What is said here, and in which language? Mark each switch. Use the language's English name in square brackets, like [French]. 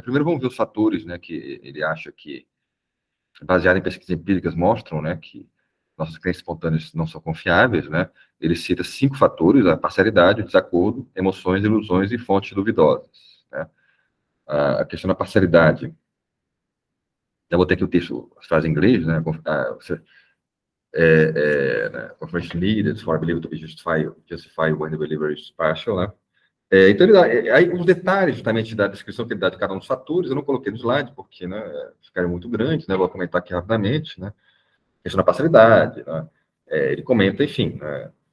[Portuguese] Primeiro vamos ver os fatores, né, que ele acha que, baseado em pesquisas empíricas, mostram, né, que nossas crenças espontâneas não são confiáveis, né? Ele cita 5 fatores: a parcialidade, o desacordo, emoções, ilusões e fontes duvidosas, né? A questão da parcialidade. Eu vou ter aqui o texto, as frases em inglês, né? Né? [English] Confirmation needed for belief to be justified when the believer is partial, né? [Portuguese] Então, ele dá, aí os detalhes, justamente, da descrição que ele dá de cada um dos fatores, eu não coloquei no slide, porque, né, ficaram muito grandes, né? Vou comentar aqui rapidamente, né? A questão da parcialidade, né? Ele comenta, enfim, né?